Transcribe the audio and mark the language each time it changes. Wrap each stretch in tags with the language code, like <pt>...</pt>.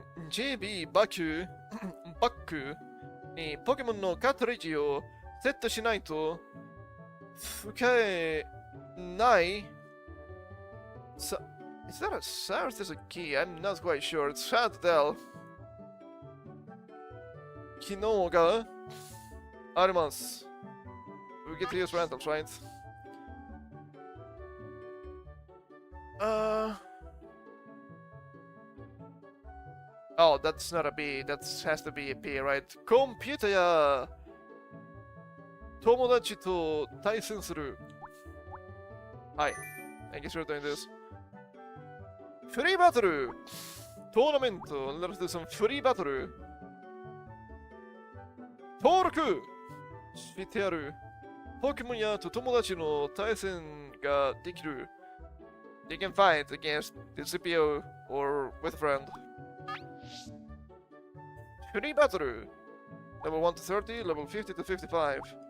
<ja>64GB バックにポケモンのカートリッジをセットしないと使えない。</ja> <en>So, is that a sound or is this a key? I'm not quite sure. It's hard to tell.</en> <ja>機能があります。</ja> <en>We get to use randoms, right? Oh, that's not a B. That has to be a P, right?</en> <ja>コンピュータや友達と対戦する。はい。</ja> <en>I guess we're doing this.</en> <ja>フリーバトルトーナメント</ja> <en>Let's do some</en> <ja>フリーバトル登録してあるポケモンやと友達の対戦ができる。</ja> <en>They can fight against the CPO or with a friend. フリーバトル Level 1 to 30, level 50 to 55.</en>